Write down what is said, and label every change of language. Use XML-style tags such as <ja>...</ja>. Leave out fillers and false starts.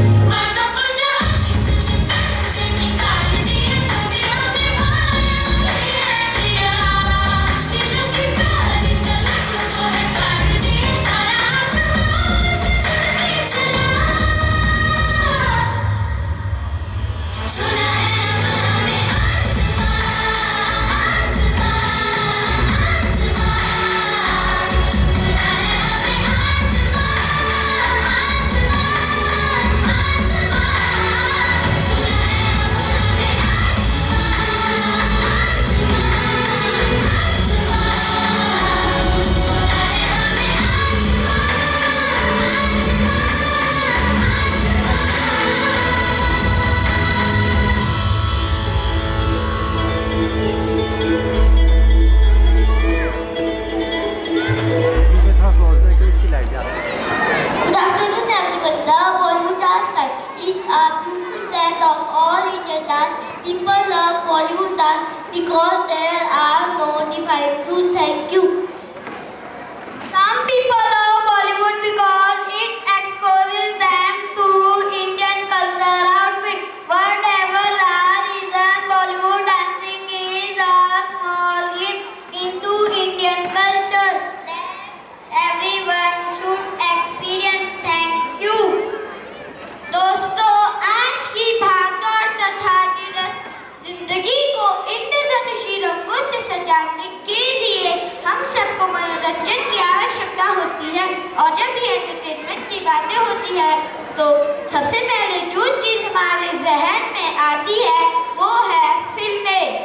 <hi>बातों को जहाँ से निकाल दिया, जो भी हमें पाया दिया। दिलों की सारी सलाखों को है काट दिया, तारा आसमां से चलने चला। सुना है अब हमें आसमां, आसमां, आसमां। सुना है हमें आसमां, आसमां, आसमां। सुना है अब हमें आसमां, आसमां, आसमां। सुना है हमें थोड़ा क्लोज में क्यों इसकी लाइट जा रही है?</hi> <en>Good afternoon, everyone. The Bollywood dance style is a beautiful blend of all Indian dance. People love Bollywood dance because there are no defined rules. Thank you. Some people love Bollywood because it exposes them to Indian culture outfit. Whatever the reason, Bollywood dancing is a small glimpse into Indian culture that everyone should experience. Thank you.</en> <hi>दोस्तों, आज की भागदौड़ तथा नीरस जिंदगी को इंद्रधनुषी रंगों से सजाने के लिए हम सबको मनोरंजन की आवश्यकता होती है। और जब भी एंटरटेनमेंट की बातें होती है तो सबसे पहले जो चीज़ हमारे जहन में आती है वो है फिल्में।</hi>